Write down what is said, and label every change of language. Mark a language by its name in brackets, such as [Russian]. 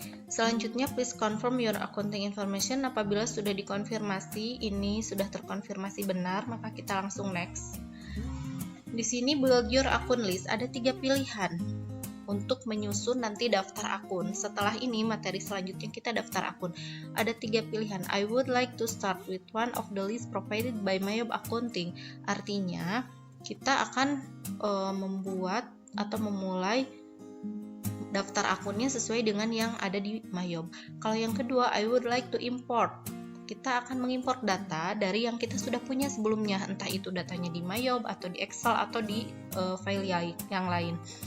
[Indonesian] Selanjutnya, please confirm your accounting information. Apabila sudah dikonfirmasi, ini sudah terkonfirmasi benar, maka kita langsung next. Di sini build your account list, ada 3 pilihan untuk menyusun nanti daftar akun. Setelah ini, materi selanjutnya kita daftar akun. Ada 3 pilihan. [English] I would like to start with one of the list provided by MyYob Accounting. [Indonesian] Artinya, kita akan membuat atau memulai daftar akunnya sesuai dengan yang ada di MyYob. Kalau yang kedua, I would like to import. Kita akan mengimport data dari yang kita sudah punya sebelumnya, entah itu datanya di MyYob atau di Excel atau di file yang lain.